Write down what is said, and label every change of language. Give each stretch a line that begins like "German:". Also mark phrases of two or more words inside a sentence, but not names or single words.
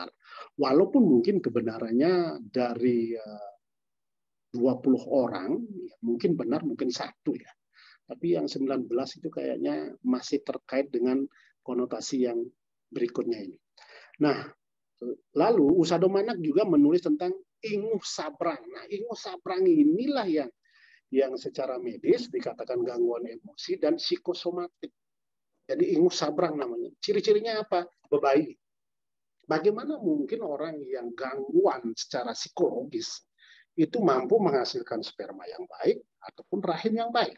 Indonesian: Walaupun mungkin kebenarannya dari 20 orang, ya mungkin benar, mungkin satu ya. Tapi yang 19 itu kayaknya masih terkait dengan konotasi yang berikutnya ini. Nah, lalu Usado Manak juga menulis tentang inguh sabrang. Nah, inguh sabrang inilah yang secara medis dikatakan gangguan emosi dan psikosomatik. Jadi inguh sabrang namanya. Ciri-cirinya apa? Bebayi. Bagaimana mungkin orang yang gangguan secara psikologis itu mampu menghasilkan sperma yang baik ataupun rahim yang baik.